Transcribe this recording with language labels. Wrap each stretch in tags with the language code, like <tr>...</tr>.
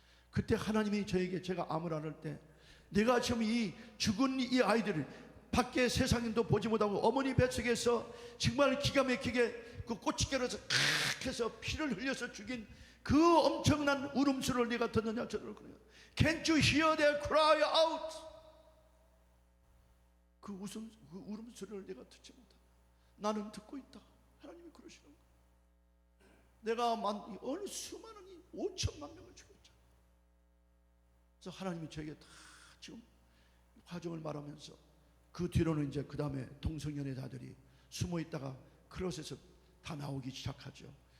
<ko>그때 하나님이 저에게, 제가 암을 앓을 때 내가 지금 이 죽은 이 아이들을 밖에 세상인도 보지 못하고 어머니 뱃속에서 정말 기가 막히게 그 꼬치결에서 칵 해서 피를 흘려서 죽인 그 엄청난 울음소리를 네가 듣느냐 저를 그래요.</ko> <en>Can't you hear their cry out?</en> <ko>그 울음소리를 내가 듣지 못한다. 나는 듣고 있다. 하나님이 그러시는 거예요. 내가 어느 수많은 5천만 명을 죽였잖아. 그래서 하나님이 저에게 다 지금 과정을 말하면서 그 뒤로는 이제 그 다음에 동성연애자들이 숨어 있다가 클로셋에서 다 나오기 시작하죠.</ko>